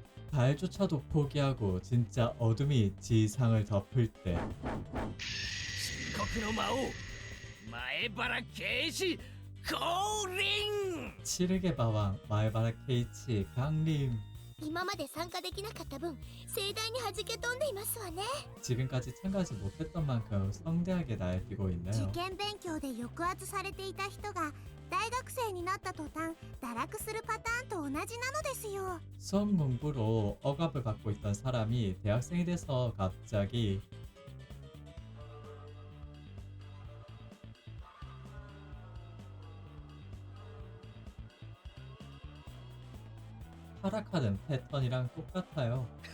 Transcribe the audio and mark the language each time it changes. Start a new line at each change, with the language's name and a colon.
Korean: 달조차도 포기하고 진짜 어둠이 지상을 덮을 때
Japanese: 漆黒の魔王前原慶一降臨
Korean: 칠흑의 마왕 마에바라 케이치 강림
Japanese: 今まで参加できなかった分盛大に弾け飛んでいますわね
Korean: 지금까지 참가하지 못했던 만큼 성대하게 날뛰고
Japanese: 受
Korean: 있네요
Japanese: 験勉強で抑圧されていた人が大学生になった途端堕落するパターンと同じなのですよ
Korean: 수험 공부로 억압을 받고 있던 사람이 대학생이 돼서 갑자기 타락하는 패턴이랑 똑같아요.